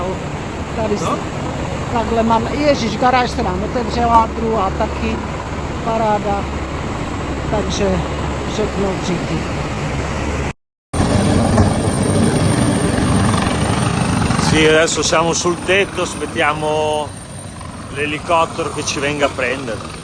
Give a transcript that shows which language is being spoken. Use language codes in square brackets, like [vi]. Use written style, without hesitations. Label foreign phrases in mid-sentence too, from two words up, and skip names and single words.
[cs] Tady takhle máme, ježiš, garáž se nám otevřela, druhá taky, paráda, takže všechno díky. [it] Sì, adesso siamo sul tetto, aspettiamo l'elicottero che ci venga a prendere.